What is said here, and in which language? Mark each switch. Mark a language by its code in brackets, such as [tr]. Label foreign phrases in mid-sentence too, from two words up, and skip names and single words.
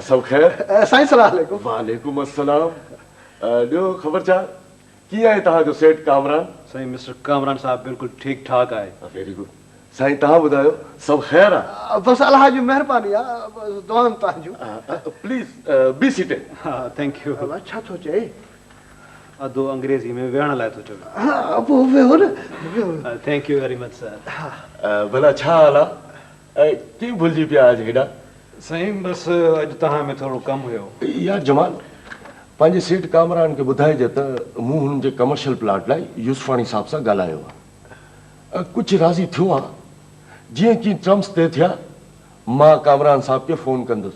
[sd] सभु ख़ैर साईं [ar] سلام عليكم وعليكم السلام [sd] ॾियो ख़बरचार कीअं आहे तव्हांजो सेठ कामरान साईं मिस्टर कामरान साहब बिल्कुलु ठीकु ठाक आहे [en] very good [sd] साईं तव्हां ॿुधायो सभु ख़ैर आहे बसि अलाह जी महिरबानी आहे दुआऊं तव्हांजूं [en] please be seated हा thank you [sd] छा थो चए अधु अंग्रेज़ी में वेहण लाइ थो चवे हा पोइ वेहो न [en] thank you very much sir [sd] भला छा हाल आहे कीअं भुलिजी पिया आज हेॾा साईं बसि अॼु तव्हां में थोरो कमु हुयो यार जमाल पंहिंजे सेठ कामरान खे ॿुधाइजे त मूं हुननि जे [en] commercial plot [sd] लाइ यूसुफाणी साहब सां ॻाल्हायो आहे कुझु राज़ी थियो आहे जीअं की टर्म्स तय थिया मां कामरान साहब खे फ़ोन कंदुसि